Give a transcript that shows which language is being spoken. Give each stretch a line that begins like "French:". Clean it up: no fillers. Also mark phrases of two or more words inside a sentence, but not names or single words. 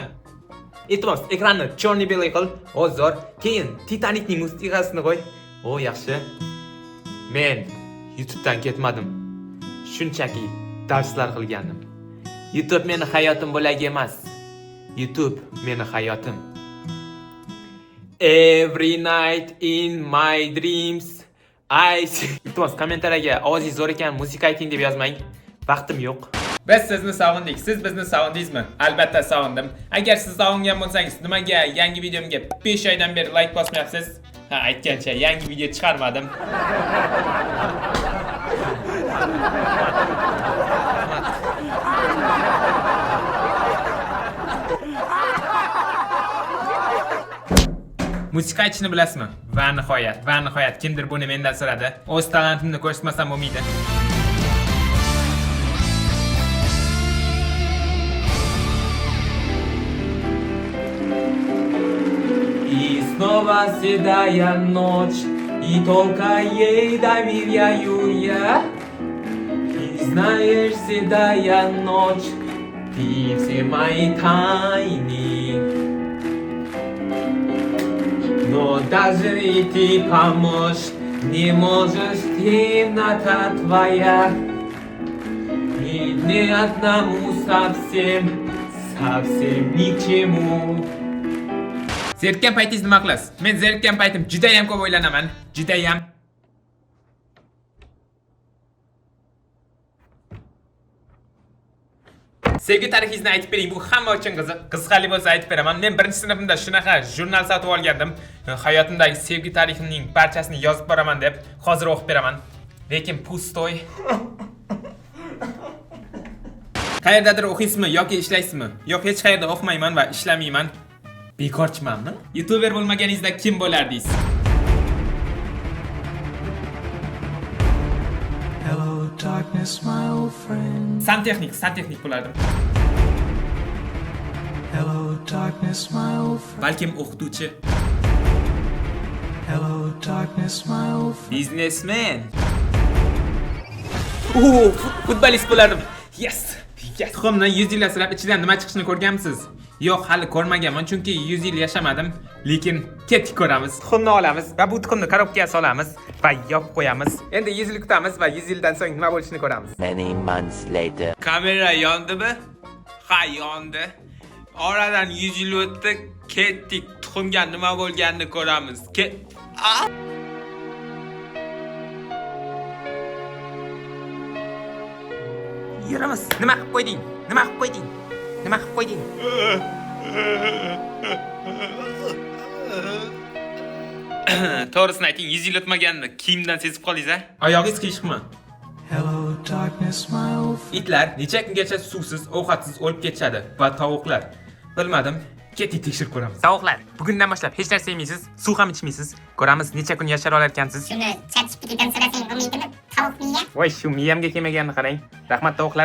Uzbek: Iltimos, ekranni chorni-belay qil. Zo'r. Keyin Titanicning musiqasini qo'y. Yaxshi. Men YouTube'dan ketmadim. Shunchaki darslar qilgandim. YouTube meni hayotim bo'lagi emas. YouTube meni hayotim.
English: Every night in my dreams
Uzbek: Iltimos, kommentariyaga ovozingiz zo'r ekan, musiqa ayting deb yozmang. Vaqtim yo'q. Biz sizni sog'indik. Siz bizni sog'indingizmi? Albatta sog'indim. Agar siz sog'ingan bo'lsangiz, nimaga yangi videomga 5 oydan beri like bosmayapsiz? Aytgancha yangi video chiqarmadim. Musiqa aytishni bilasizmi? Va nihoyat kimdir buni mendan so'radi. O'z talentimni ko'rsatmasam bo'lmaydi.
Russian: И снова седая ночь, и только ей доверяю я. И знаешь, седая ночь, ты все мои тайны. Но даже и ты помочь не можешь, темнота твоя. И мне одному совсем ни к чему.
Uzbek: Zerikkan paytingiz nima qilasiz? Men zerikkan paytim juda ham ko'p o'ylanaman. Juda ham. Sevgi tarifingizni aytib bering. Bu hamma uchun qiziq. Qiziqarli bo'lsa aytib beraman. Men 1-sinfimda shunaqa jurnal sotib olgandim. Hayotimdagi sevgi tariximning barchasini yozib boraman deb. Hozir o'qib beraman. Lekin pustoy. Qayerdadir o'qiysizmi yoki ishlaysizmi? Yo'q, hech qayerda o'qimayman va ishlamayman. Bekorchimanmi? YouTuber bo'lmaganingizda kim bo'lardingiz?
English: Hello darkness my old friend.
Uzbek: Santexnik bo'lardim.
English: Hello darkness my old friend.
Uzbek: Balkim o'qituvchi.
English: Hello darkness my old friend.
Uzbek: Businessman. Futbolist bo'lardim. Yes. Tuxumni 100 yil asrab ichidan nima chiqishini ko'rganmisiz? Yo'q, hali ko'rmaganman, chunki 100 yil yashamadim. Lekin ketib ko'ramiz. Tuxumni olamiz va bu tuxumni korobkaga solamiz va yopib qo'yamiz. Endi 100 yil kutamiz va 100 yildan so'ng nima bo'lishini ko'ramiz.
English: Many months later.
Uzbek: Kamera yondimi? Ha, yondi. Oradan 100 yil o'tdi, ketdik. Tuxumga nima bo'lganini ko'ramiz. Yuramiz. Nima qilib qo'yding? To'g'risini ayting, 100 yil o'tmaganini kiyimdan sezib qoldingiz-a? Oyog'ingiz qiyshiqmi?
English: Hello darkness my old friend.
Uzbek: Itlar necha kungacha suvsiz, ovqatsiz o'lib ketishadi va tovuqlar. Bilmadim, keting tekshirib ko'ramiz. Tovuqlar, bugundan boshlab hech narsa yemeysiz, suv ham ichmaysiz. Ko'ramiz necha kun yashar olar ekansiz. Shuni ChatGPTdan so'rasang bo'lmaydimi? Tovuq miya? Voy, shu miyamga kelmaganini qarang. Rahmat tovuqlar.